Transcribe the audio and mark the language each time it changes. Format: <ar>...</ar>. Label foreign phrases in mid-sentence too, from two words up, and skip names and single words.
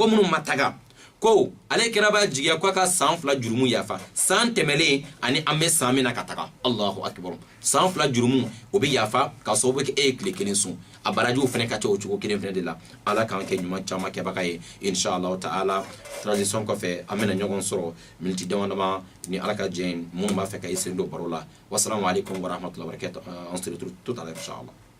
<bm>minnu ma taga ko ale kira b'a jigiya ko a ka san 2 jurumu yafa san tɛmɛlen ani an bɛ san min na ka taga</bm> <ar>الله أكبر</ar> <bm>san 2 jurumu o bɛ yafa ka sababu kɛ e ye tile 1 sun a barajiw fɛnɛ ka ca o cogo kelen fɛnɛ de la ala k'an kɛ ɲuman caman kɛbaga ye</bm> <ar>إن شاء الله تعالى</ar> <bm>transition kɔfɛ an bɛna ɲɔgɔn sɔrɔ miniti dama ni ala ka jɛn minnu b'a fɛ ka i sen don baro la</bm> <ar>والسلام عليكم ورحمة الله وبركاته</ar> <fr>on se retrouve tout à l'heure</fr> <bm>inshallah.</bm>